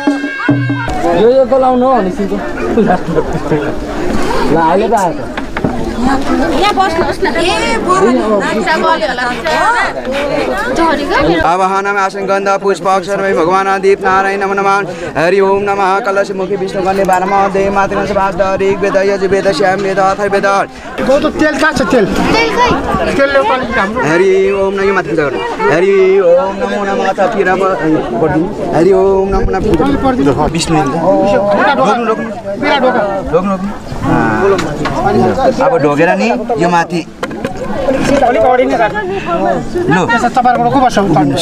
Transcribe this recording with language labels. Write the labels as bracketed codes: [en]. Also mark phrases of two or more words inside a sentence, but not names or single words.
[ne] यो बोलाउनु हो नि सिको ल अहिले त आएको यहाँ बस्नुहोस् न [sa] आवाहनम आसन गन्ध पुष्प अक्षर भगवान दीप नारायण नमः नमः हरि ओम नमः कलश मुखी विष्णु गन्धे बारमा देव मातृ सभास ऋग वेद यजुर्वेद श्याम वेद अथर्ववेद [ne] बहुत तेल कहाँ छ तेल तेल [sa] हरि ओम नमः मातृ जगत हरि ओम नमो नमः ततिर हरि ओम नमो नमः विष्णु [ne] अब ढोगेर नि यो माथि अलिक अगाडि नै राख्नु ल तपाईँहरूको को बस्छ उतार्नुहोस्